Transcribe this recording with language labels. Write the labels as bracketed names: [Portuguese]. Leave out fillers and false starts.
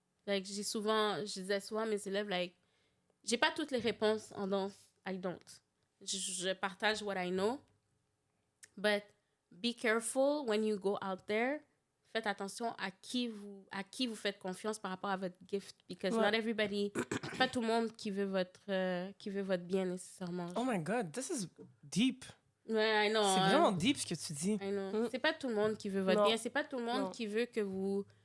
[French] Like, je disais souvent à mes élèves, like, j'ai pas toutes les réponses en danse. [English] I don't. [French] Je partage [English] what I know. But be careful when you go out there. [French] Faites attention à qui vous faites confiance par rapport à votre gift. [English] Because not everybody, [French] pas tout le monde qui veut votre bien nécessairement. [English] Oh my God, this is deep. Ouais, I know. [French] C'est vraiment deep ce que tu dis. [English] I know. [French] C'est pas tout le monde qui veut votre bien. C'est pas tout le monde qui veut que vous